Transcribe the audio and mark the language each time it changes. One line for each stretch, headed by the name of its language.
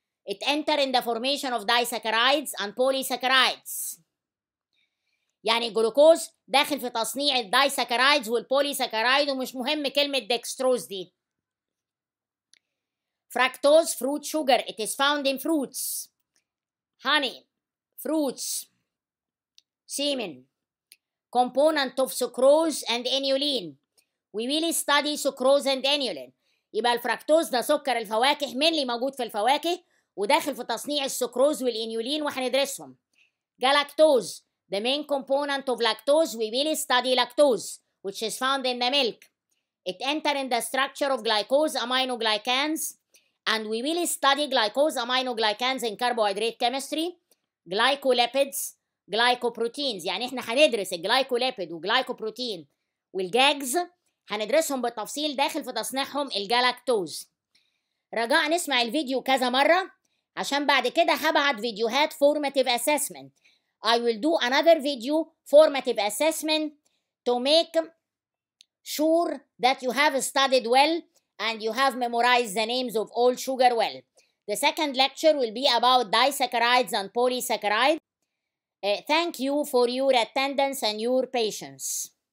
English: It enter in the formation of disaccharides and polysaccharides.
Arabic: يعني الجلوكوز داخل في تصنيع الدايساكرايدز والبوليساكرايد، ومش مهم كلمة دextrose دي.
English: Fructose fruit sugar. It is found in fruits, honey, fruits, semen. Component of sucrose and inulin. We will study sucrose and inulin.
Arabic: يبقى الفركتوز ده سكر الفواكه،
English: mainly
Arabic: موجود في الفواكه وداخل في تصنيع السكروز والانيولين وهندرسهم.
English: Galactose, the main component of lactose. We will study lactose, which is found in the milk. It enter in the structure of glycose aminoglycans, and we will study glycose aminoglycans in carbohydrate chemistry. Glycolipids, glycoproteins.
Arabic: يعني احنا هندرس الجلايكوليبيد والجلايكوبروتين والجاجز، هندرسهم بالتفصيل داخل في تصنيعهم الجلاكتوز. رجاء نسمع الفيديو كذا مرة عشان بعد كده هبعت فيديوهات formative assessment.
English: I will do another video formative assessment to make sure that you have studied well and you have memorized the names of all sugar well. The second lecture will be about disaccharides and polysaccharides. Thank you for your attendance and your patience.